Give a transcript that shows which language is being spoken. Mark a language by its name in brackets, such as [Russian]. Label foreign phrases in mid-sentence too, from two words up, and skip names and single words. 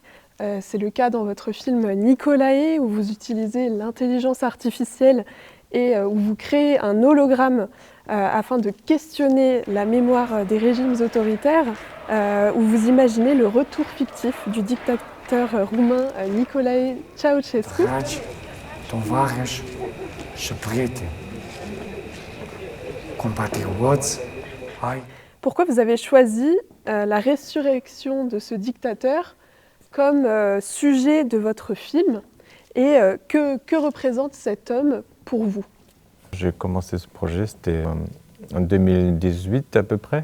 [French] C'est le cas dans votre film Nicolae, où vous utilisez l'intelligence artificielle et où vous créez un hologramme afin de questionner la mémoire des régimes autoritaires, où vous imaginez le retour fictif du dictateur roumain Nicolae Ceausescu. [Romanian] Dragi, tovarăși și prieteni, compatrioți ai. [French] Pourquoi vous avez choisi la résurrection de ce dictateur comme sujet de votre film et que représente cet homme pour vous? J'ai commencé ce projet, c'était en 2018 à peu près.